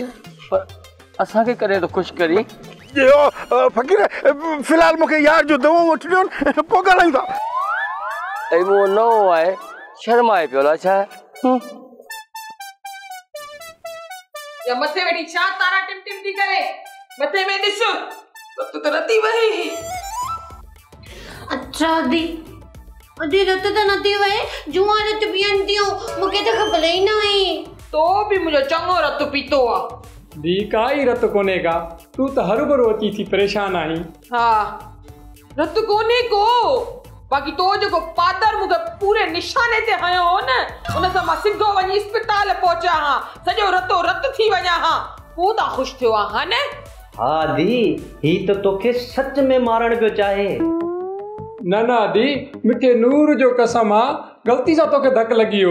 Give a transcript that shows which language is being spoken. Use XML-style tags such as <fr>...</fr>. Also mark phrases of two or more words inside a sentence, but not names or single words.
<sd>पर असांखे करे थो ख़ुशि करी। फ़कीर फ़िलहाल मूंखे यार जो दवाऊं वठी ॾियो न, पोइ ॻाल्हायूं था। ऐं उहो नओं आहे, शर्माए पियो अलाए छा आहे। या मथे वेठी छा तारा टिम टिम थी करे? मथे में ॾिस रत त नथी वहे। अच्छा दी अदी रत त नथी वहे, जुआ रत पियनि थियूं, मूंखे त ख़बर ई न हुई। तो बि मुंहिंजो चङो रत पीतो आहे। दी काई रत कोन्हे का, तूं त हर भरू अची थी परेशान आहीं। हा रत कोन्हे को, बाक़ी तो जेको पादर मूंखे पूरे निशाने ते हयो हो न, उन सां मां सिधो वञी इस्पताल पहुचा हां, सॼो रतो रत थी वञा हां। पोइ त ख़ुशि थियो आहे हा न? हा दी, ही त तोखे सच में मारण पियो चाहे। न दी, मूंखे नूर जो कसम आहे, ग़लती सां तोखे धक लॻी वियो।</sd>